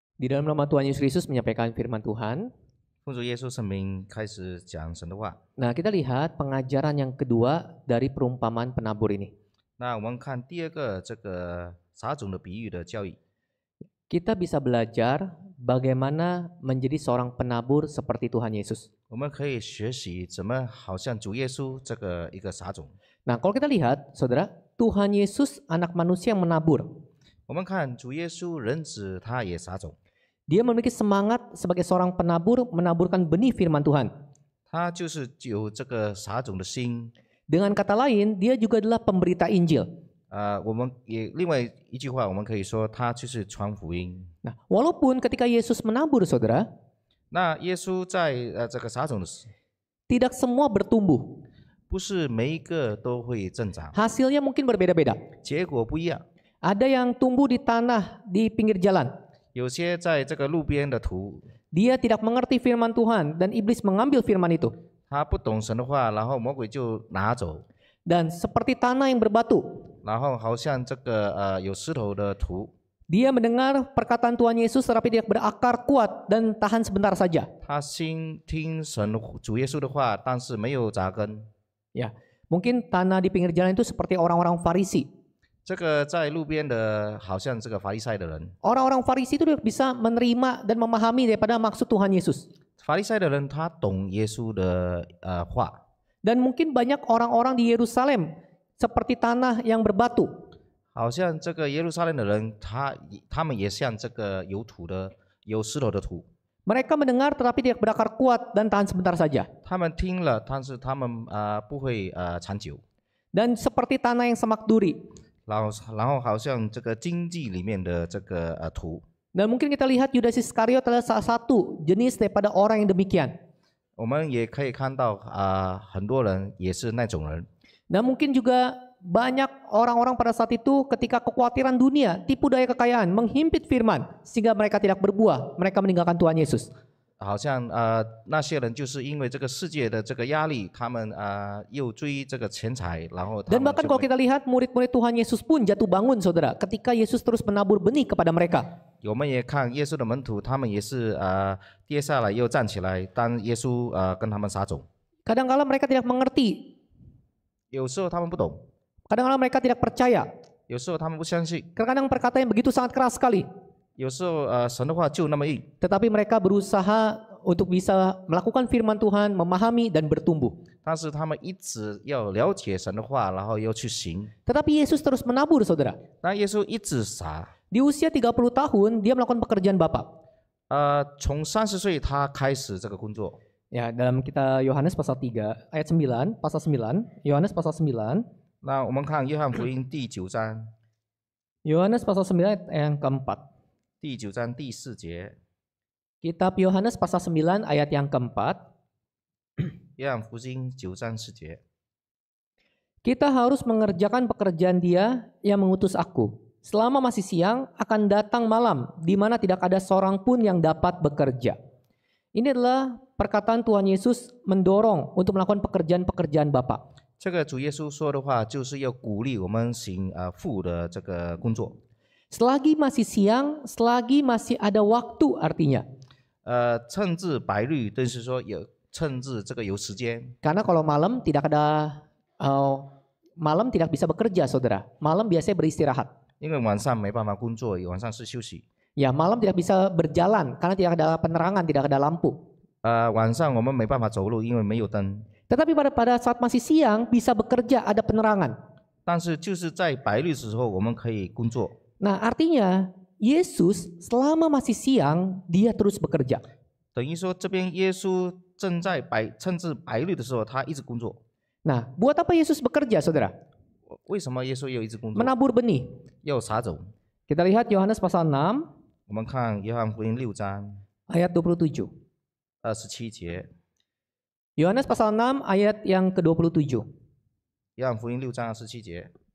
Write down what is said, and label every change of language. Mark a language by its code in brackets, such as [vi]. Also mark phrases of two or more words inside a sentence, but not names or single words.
[id] Di dalam nama Tuhan Yesus Kristus menyampaikan firman Tuhan. [zh] 奉主耶稣圣名开始讲神的话。 [id] Nah, kita lihat pengajaran yang kedua dari perumpamaan penabur ini. [zh] 那我们看第二个这个撒种的比喻的教义， [id] Kita bisa belajar bagaimana menjadi seorang penabur seperti Tuhan Yesus. [zh] 我们可以学习怎么好像主耶稣这个一个撒种。 [id] Nah, kalau kita lihat, saudara, Tuhan Yesus anak manusia yang menabur. [zh] 我们看主耶稣人子他也撒种， [id] Dia memiliki semangat sebagai seorang penabur menaburkan benih firman Tuhan. [zh] 他就是有这个撒种的心。 [id] Dengan kata lain, dia juga adalah pemberita Injil. [zh] 我们也另外一句话，我们可以说他就是传福音。 [id] Nah, walaupun ketika Yesus menabur, saudara, [zh] 那耶稣在这个撒种的时， [id] tidak semua bertumbuh. [zh] 不是每一个都会增长， [id] Hasilnya mungkin berbeda-beda. [zh] 结果不一样。 [id] Ada yang tumbuh di tanah di pinggir jalan. [zh] 有些在这个路边的土， [id] Dia tidak mengerti firman Tuhan dan iblis mengambil firman itu. [zh] 他不懂神的话，然后魔鬼就拿走， [id] Dan seperti tanah yang berbatu, [zh] 然后好像这个有石头的土， [id] dia mendengar perkataan Tuhan Yesus tetapi tidak berakar kuat dan tahan sebentar saja. [zh] 他心听神主耶稣的话，但是没有扎根。 [id] Ya, mungkin tanah di pinggir jalan itu seperti orang-orang Farisi. [zh] 这个在路边的，好像这个法利赛的人， [id] Orang-orang Farisi itu bisa menerima dan memahami daripada maksud Tuhan Yesus. [zh] 法利赛的人他懂耶稣的话， [id] Dan mungkin banyak orang-orang di Yerusalem seperti tanah yang berbatu. [zh] 好像这个耶路撒冷的人，他们也像这个有土的、有石头的土。 [id] Mereka mendengar tetapi tidak berakar kuat dan tahan sebentar saja. [zh] 他们听了，但是他们不会长久。 [id] Dan seperti tanah yang semak duri. [zh] 然后好像这个经济里面的这个土， [id] Dan mungkin kita lihat Yudas Iskariot adalah salah satu jenis daripada orang yang demikian. [zh] 我们也可以看到很多人也是那种人。 [id] Dan mungkin juga banyak orang-orang pada saat itu ketika kekhawatiran dunia, tipu daya kekayaan, menghimpit firman sehingga mereka tidak berbuah, mereka meninggalkan Tuhan Yesus. [zh] 好像那些人就是因为这个世界的这个压力，他们又追这个钱财，然后他 [id] Dan [zh] 们 [id] bahkan [zh] 就 [id] kalau kita lihat murid-murid Tuhan Yesus pun jatuh bangun, saudara, ketika Yesus terus menabur benih kepada mereka. [zh] 我们也看耶稣的门徒，他们也是跌下来又站起来，当耶稣跟他们撒种。 [id] Kadang-kala mereka tidak mengerti, [zh] 有时候他们不懂， [id] kadang-kala mereka tidak percaya. [zh] 有时候他们不相信， [id] Kadang-kadang perkataan yang begitu sangat keras sekali. [zh] 有时候神的话就那么硬， [id] Tetapi mereka berusaha untuk bisa melakukan firman Tuhan, memahami dan bertumbuh. [zh] 但是他们一直要了解神的话，然后又去行。 [id] Tetapi Yesus terus menabur, saudara. [zh] 那耶稣一直撒， [id] Di usia 30 tahun, dia melakukan pekerjaan Bapa. [zh] 从30岁他开始这个工作。 [id] Ya, dalam kita Yohanes pasal 3 ayat 9, pasal 9, Yohanes pasal 9, [zh] 那我们看约翰福音第9章， [id] Yohanes pasal 9 ayat yang keempat. [zh] 第9章第4节， [id] Kitab Yohanes pasal 9 ayat yang keempat. [zh] 约翰福音9章4节。 [id] Kita harus mengerjakan pekerjaan Dia yang mengutus aku. Selama masih siang akan datang malam di mana tidak ada seorang pun yang dapat bekerja. Ini adalah perkataan Tuhan Yesus mendorong untuk melakukan pekerjaan-pekerjaan Bapa. [zh] 这个主耶稣说的话，就是要鼓励我们行父的这个工作。 [id] Selagi masih siang, selagi masih ada waktu artinya. [zh] 趁至白日，就是说趁至这个有时间。 [id] Karena kalau malam tidak ada malam tidak bisa bekerja, saudara. Malam biasanya beristirahat. [zh] 因为晚上没办法工作，晚上是休息。 [id] Ya, malam tidak bisa berjalan karena tidak ada penerangan, tidak ada lampu. [zh] 晚上我们没办法走路，因为没有灯。 [id] Tetapi pada saat masih siang bisa bekerja, ada penerangan. [zh] 但是就是在白日的时候，我们可以工作。 [id] Nah, artinya Yesus selama masih siang dia terus bekerja. [zh] 等于说，这边耶稣正在趁至白日的时候，他一直工作。 [id] Nah, buat apa Yesus bekerja, saudara? [zh] 为什么耶稣又一直工作？ [id] Menabur benih. [zh] 要撒种。 [id] Kita lihat Yohanes pasal 6 [zh] 我们看约翰福音6章 [id] ayat 27. [zh] 27节。 [id] Yohanes pasal 6 ayat yang ke-27. [zh] 约翰福音6章27节。